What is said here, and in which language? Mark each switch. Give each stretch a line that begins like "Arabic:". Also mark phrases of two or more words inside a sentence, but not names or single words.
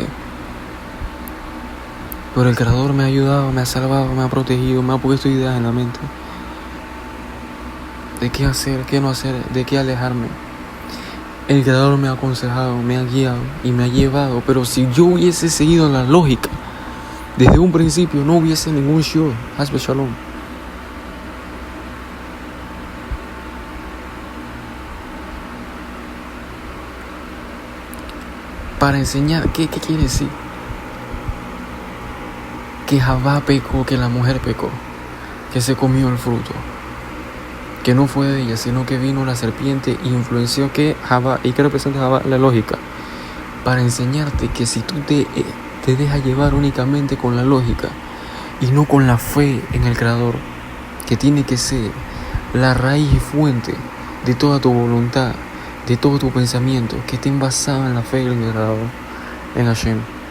Spanish: Pero el Creador me ha ayudado, me ha salvado, me ha protegido, me ha puesto ideas en la mente de qué hacer, qué no hacer, de qué alejarme. El Creador me ha aconsejado, me ha guiado y me ha llevado. Pero si yo hubiese seguido la lógica desde un principio, no hubiese ningún shiur.
Hebrew: חס ושלום.
Spanish: Para enseñar, ¿qué quiere decir? Que Javá pecó, que la mujer pecó, que se comió el fruto, que no fue de ella, sino que vino la serpiente y influenció que Javá, y que representa Javá, la lógica, para enseñarte que si tú te dejas llevar únicamente con la lógica y no con la fe en el Creador, que tiene que ser la raíz y fuente de toda tu voluntad, de todo tu pensamiento, que esté basado en la fe en el Creador, en Hashem,